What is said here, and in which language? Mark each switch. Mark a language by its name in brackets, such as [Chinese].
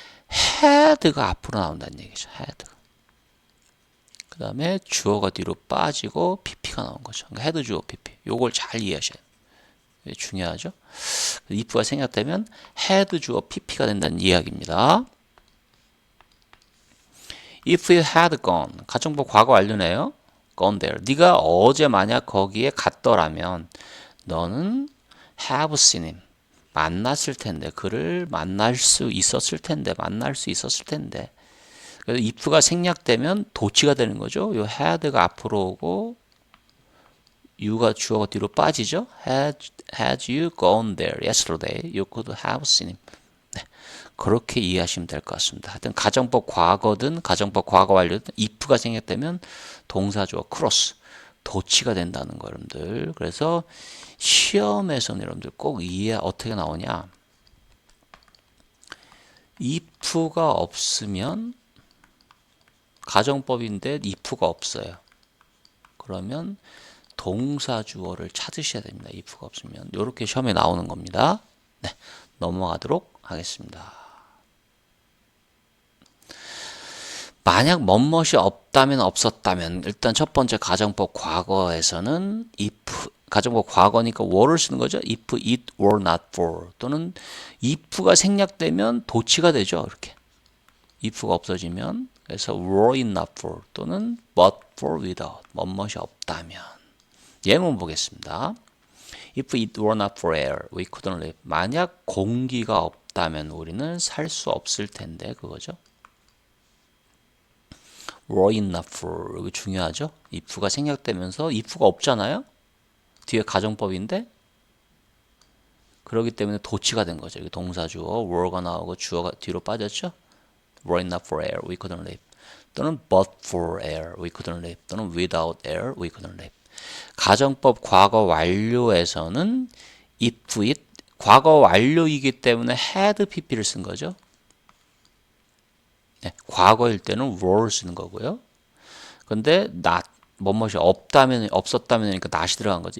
[Korean] had가 앞으로 나온다는 얘기죠. had가. 그 다음에 주어가 뒤로 빠지고 pp가 나온 거죠. 그러니까 had 주어 pp. 요걸 잘 이해하셔야 돼요. 중요하죠. if가 생략되면 had 주어 pp가 된다는 이야기입니다. [English] If you had gone, [Korean] 가정법 과거 완료네요. [English] Gone there. [Korean] 네가 어제 만약 거기에 갔더라면 너는 [English] have seen him, [Korean] 만났을 텐데, 그를 만날 수 있었을 텐데, 만날 수 있었을 텐데. 그래서 if가 생략되면 도치가 되는 거죠. 요 had가 앞으로 오고 you가 주어가 뒤로 빠지죠. [English] Had you gone there yesterday, you could have seen him. [Korean] 그렇게 이해하시면 될 것 같습니다. 하여튼 가정법 과거든 가정법 과거 완료든 if가 생략되면 동사주어 크로스 도치가 된다는 거 여러분들. 그래서 시험에서는 여러분들 꼭 이해 어떻게 나오냐? if가 없으면 가정법인데 if가 없어요. 그러면 동사주어를 찾으셔야 됩니다. if가 없으면 이렇게 시험에 나오는 겁니다. 네, 넘어가도록 하겠습니다. 만약 뭐뭇이 없다면 없었다면 일단 첫 번째 가정법 과거에서는 if 가정법 과거니까 were를 쓰는 거죠. [English] if it were not for [Korean] 또는 [English] if가 [Korean] 생략되면 도치가 되죠. 이렇게 if가 없어지면 그래서 [English] were it not for [Korean] 또는 but for without 뭐뭇이 없다면 예문 보겠습니다. [English] If it were not for air, we couldn't live. [Korean] 만약 공기가 없다면 우리는 살 수 없을 텐데 그거죠. [English] were it not for [Korean] 이거 중요하죠. if가 생략되면서 if가 없잖아요. 뒤에 가정법인데 그렇기 때문에 도치가 된 거죠. 여기 동사주어 were가 나오고 주어가 뒤로 빠졌죠. [English] were it not for air, we couldn't live. [Korean] 또는 [English] but for air, we couldn't live. 또는 without air, we couldn't live. [Korean] 가정법 과거 완료에서는 if it 과거 완료이기 때문에 had pp를 쓴 거죠. 네, 과거일 때는 were를 쓰는 거고요. 근데 not 뭐뭇이 없다면 없었다면이니까 not이 들어간 거죠.